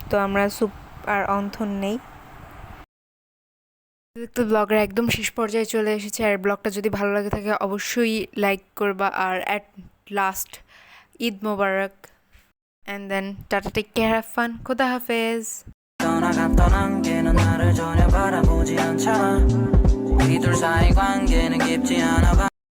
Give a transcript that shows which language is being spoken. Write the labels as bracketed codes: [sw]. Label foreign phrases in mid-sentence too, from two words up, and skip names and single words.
[bn] তো আমরা স্যুপ আর অন্থন নেই। তো ব্লগের একদম শেষ পর্যায়ে চলে এসেছে, আর ব্লগটা যদি ভালো লাগে থাকে অবশ্যই লাইক করবা। [en] আর at last [bn] ঈদ মোবারক, [en] and then tata, take care, have fun, [bn] খোদা হাফেজ। [ko] 떠나간 안개는 나를 전혀 바라보지 않잖아. 우리 둘 사이 관계는 깊지 않아.